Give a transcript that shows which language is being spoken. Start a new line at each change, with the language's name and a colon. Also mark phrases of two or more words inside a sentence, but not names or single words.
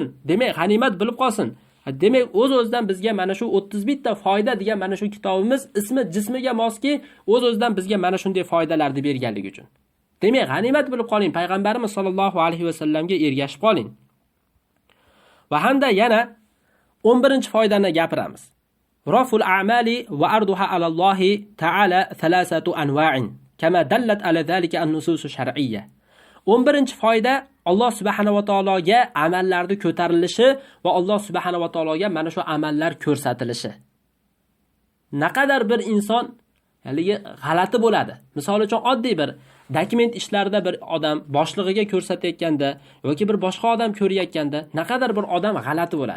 Uzbek: Demak, g'animat bilib qolsin. Demak, o'z-o'zidan bizga mana shu 31 ta foyda degan mana shu kitobimiz ismi jismiga moski, o'z-o'zidan bizga mana shunday foydalarni berganligi uchun. Demak, g'animat bilib qoling, payg'ambarimiz
Arabic: صلى الله عليه وسلم
Uzbek: ergashib qoling. Va hamda yana 11-foydani gapiramiz.
Arabic: رفع الأعمال وعرضها على الله تعالى ثلاثة أنواع كما دلت على ذلك النصوص الشرعية.
Uzbek: 11-foyda Alloh
Arabic: سبحانه وتعالى
Uzbek: amallarni ko'tarilishi va Alloh
Arabic: سبحانه وتعالى
Uzbek: mana shu amallar ko'rsatilishi. Naqadar bir inson haligi g'alati bo'ladi. Misol uchun oddiy bir dokument ishlarida bir odam boshlig'iga ko'rsatayotganda yoki bir boshqa odam ko'rayotganda naqadar bir odam g'alati bo'ladi.